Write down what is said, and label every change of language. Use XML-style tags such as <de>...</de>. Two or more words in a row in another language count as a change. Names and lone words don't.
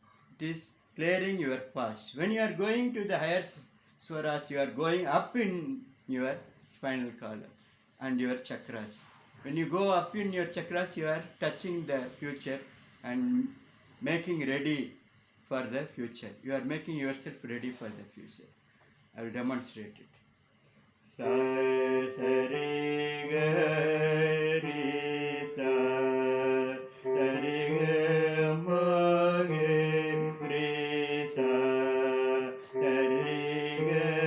<en>It is clearing your past. When you are going to the higher swaras, you are going up in your spinal column and your chakras. When you go up in your chakras, you are touching the future and making ready for the future. You are making yourself ready for the future. I will demonstrate it. Sa re ga re sa re ga ma ge re sa re ga</en>